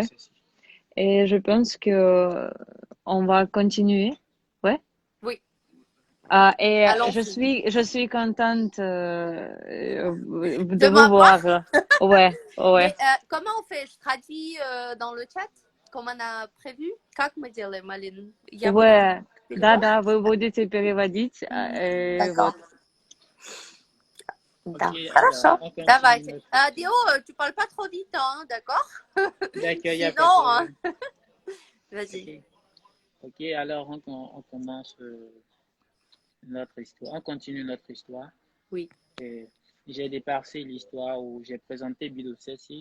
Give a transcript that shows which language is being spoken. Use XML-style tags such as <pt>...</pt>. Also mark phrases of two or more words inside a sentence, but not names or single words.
<fr>Et je pense que on va continuer. Ouais. Oui. Et allons-y. je suis contente de vous voir. Ouais. Mais comment on fait? Je traduis dans le chat, comme on a prévu.</fr> <ru>Как мы делаем, Алин?</ru> <fr>Ouais.</fr> <ru>Да, вы будете переводить.</ru> <fr>D'accord.</fr> <ru>Да. Хорошо. Давайте.</ru> <fr>Déo, tu parles pas trop vite, hein, d'accord? D'accord, il y a Sinon, pas de problème. Vas-y. Ok, alors on commence notre histoire. On continue notre histoire. Oui. J'ai dépassé l'histoire où j'ai présenté Bilosersi.</fr>